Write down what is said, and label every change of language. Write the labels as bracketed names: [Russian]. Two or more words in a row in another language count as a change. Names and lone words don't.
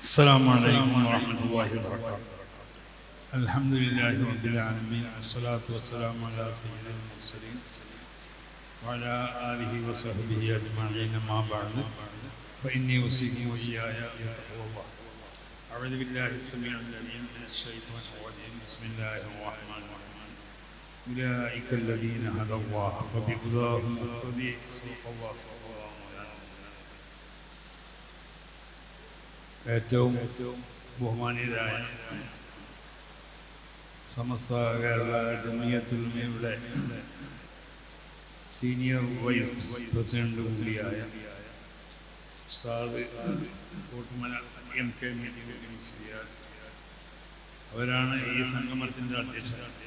[Arabic] السلام عليكم ورحمة الله وبركاته. الحمد لله رب العالمين والصلاة والسلام على سيد المرسلين وعلى آله وصحبه أجمعين ما بعد فإني أوصيكم وإياي بتقوى الله. أعوذ بالله السميع العليم من الشيطان الرجيم. بسم الله الرحمن الرحيم. أولئك الذين هدى الله فبهداه مقتدي. صدق الله. [Malayalam] ഏറ്റവും ബഹുമാനീയരായ സമസ്ത കേരള ജമിയത്തുൽ ഉലമയുടെ [English] senior vice president [Malayalam] കൂടിയായ ഉസ്താദ് കോട്ടുമല MK അവരാണ് ഈ സംഗമത്തിൻ്റെ അധ്യക്ഷൻ.